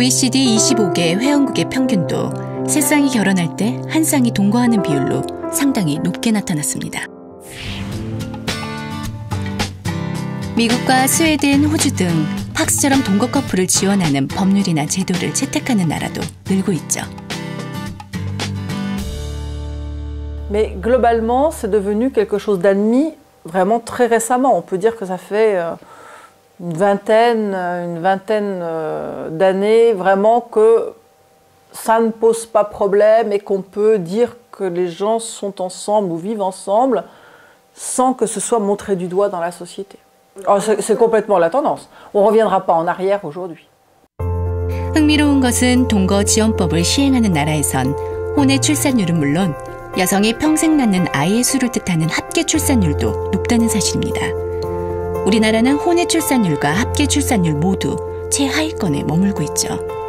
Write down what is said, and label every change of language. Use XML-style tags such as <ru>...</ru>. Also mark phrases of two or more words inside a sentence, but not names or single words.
<ko>OECD 25개 회원국의 평균도 세 쌍이 결혼할 때 한 쌍이 동거하는 비율로 상당히 높게 나타났습니다. 미국과 스웨덴, 호주 등 팍스처럼 동거 커플을 지원하는 법률이나 제도를 채택하는 나라도 늘고 있죠.</ko> <fr>Mais globalement, c'est devenu quelque chose d'admis vraiment très récemment. On peut dire que ça fait une vingtaine d'années vraiment que ça ne pose pas problème et qu'on peut dire que les gens sont ensemble ou vivent ensemble sans que ce soit montré du doigt dans la société. Oh, c'est complètement la tendance. On ne reviendra pas en arrière aujourd'hui.</fr> <ko>흥미로운 것은 동거 지원법을 시행하는 나라에선 혼외 출산율은 물론 여성이 평생 낳는 아이의 수를 뜻하는 합계 출산율도 높다는 사실입니다. 우리나라는 혼외 출산율과 합계 출산율 모두 최하위권에 머물고 있죠.</ko>